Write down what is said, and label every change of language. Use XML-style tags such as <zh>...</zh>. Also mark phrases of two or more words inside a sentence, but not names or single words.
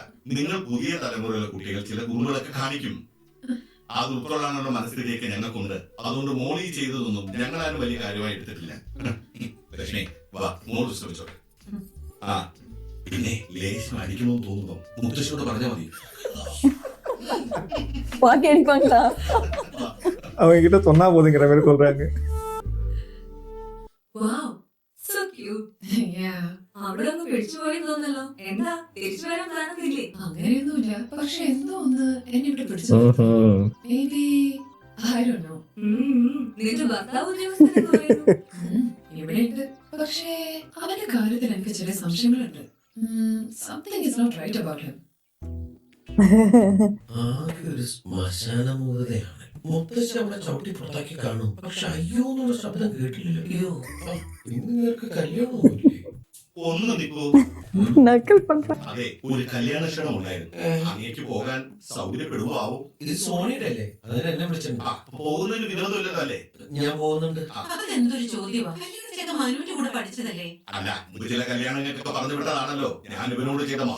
<ml>നിങ്ങൾ പുതിയ തലമുറയിലെ കുട്ടികൾ ചില കുറുമ്പുകളൊക്കെ കാണിക്കും. അത് ഉൾക്കൊള്ളാനുള്ള മനസ്സിലേക്ക് ഞങ്ങൾക്കുണ്ട്. അതുകൊണ്ട് മോളി ചെയ്തതൊന്നും ഞങ്ങളാരും വലിയ കാര്യമായി എടുത്തിട്ടില്ല. ലക്ഷ്മി വാ, മോള് ശ്രമിച്ചോട്ടെ. ആ പിന്നെ ലേശം അടിക്കണമെന്ന് തോന്നുമ്പോ മുത്തശ്ശിയോട് പറഞ്ഞാൽ മതി.</ml> <ta>பாக்கி அடிப்பாங்களா? அவங்க கிட்ட சொன்னா போதுங்கிற மாதிரி சொல்றாங்க.</ta> <en>Wow, so cute.</en> <ml>അവിടെ ഒന്ന് പിടിച്ചു പോയി തോന്നല്ലോ. എന്താ തിരിച്ചു വരാൻ പ്ലാനൊന്നുമില്ലേ? അങ്ങനെയൊന്നുമില്ല. പക്ഷെ എന്തോ ഒന്ന് എന്നെ ഇവിടെ പിടിച്ചു.</ml> <en>maybe I don't know.</en> <ml>നിന്റെ ഭർത്താവ് ഉദ്യോഗസ്ഥനെന്ന് പറയുന്നു. ഇവിടെയുണ്ട്. പക്ഷേ അവന്റെ കാര്യത്തിൽ എനിക്ക് ചില സംശയങ്ങളുണ്ട്.</ml> <en>something is not right about him.</en> <ml>ആകെ ഒരു ശ്മശാന മൂകതയാണ്. മുത്തശ്ശി അവളെ ചവിട്ടി പുറത്താക്കി കാണും. പക്ഷെ അയ്യോ എന്നുള്ള ശബ്ദം കേട്ടില്ലല്ലോ. അയ്യോ, ഇന്ന് നേർക്ക് കല്യാണമൊന്നുമില്ലേ? ഒന്ന് നിൽക്കൂ.</ml> <ta>நக்கல் பண்றேன்.</ta> <ml>അതെ, ഒരു കല്യാണ ക്ഷണം ഉണ്ടായിരുന്നു. അങ്ങേക്ക് പോകാൻ സൗകര്യപ്പെടുവോ ആവോ? ഇത് സോണിയുടെ അല്ലേ? അതിന് എന്നെ വിളിച്ചിട്ടുണ്ട്. പോകുന്നതിന് വിരോധമില്ലല്ലോ അല്ലേ? ഞാൻ പോകുന്നുണ്ട്. അതെന്തൊരു ചോദ്യമാ? കല്യാണം ചെയ്ത മനുവിന്റെ കൂടെ പഠിച്ചതല്ലേ? അല്ല, ഇത് ചില കല്യാണങ്ങൾക്കൊക്കെ പറഞ്ഞു വിട്ടതാണല്ലോ. ഞാൻ ഇവനോട് ചെയ്ത മഹാ</ml>